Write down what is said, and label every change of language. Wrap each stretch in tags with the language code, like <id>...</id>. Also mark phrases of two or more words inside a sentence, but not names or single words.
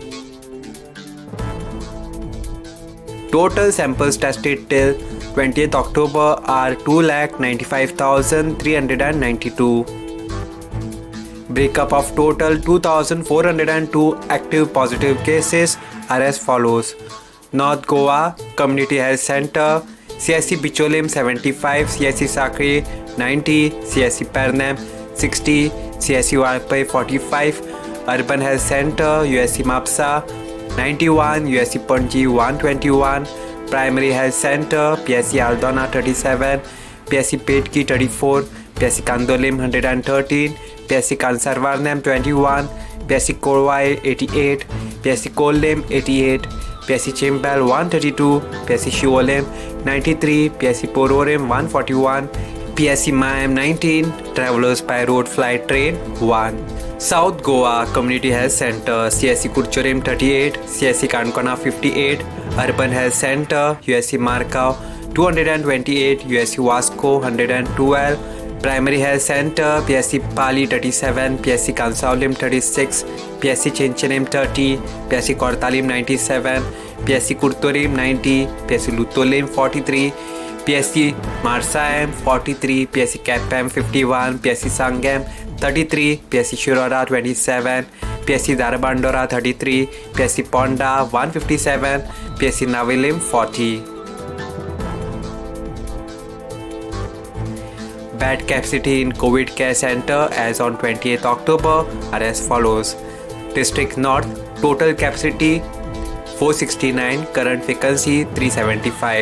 <en>Total samples tested till 20th October are 2,95,392. Breakup of total 2,402 active positive cases are as follows. North Goa Community Health Center, CSC Bicholim 75, CSC Sakri 90, CSC Pernam 60, CSC Walpai 45, Urban Health Center, USC Mapsa 91, USC Panji 121, Primary Health Center, PSC Aldona 37, PSC Petki 34, PSC Kandolim 113, PSC Kansarvarnam 21, PSC Korwai 88, PSC Kollem 88, PSC Chimbal 132, PSC Shiolem 93, PSC Pororem 141, PSC Mayam 19, Travelers by Road Flight Train 1. South Goa Community Health Center, CSC Kurchorim 38, CSC Kankona 58, Urban Health Center, USC Markau 228, USC Vasco 112, Primary Health Center, PSC Pali 37, PSC Kansaulim 36, PSC Chinchanim 30, PSC Kortalim 97, PSC Kurtorim 90, PSC Lutolim 43, PSC Marsayam 43, PSC Kapam 51, PSC Sangam 33, PSC Shirora 27, PSC Darabandora 33, PSC Ponda 157, PSC Navilim 40. Bed capacity in COVID Care Center as on 28th October are as follows. District North total capacity 469, current vacancy 375.</en>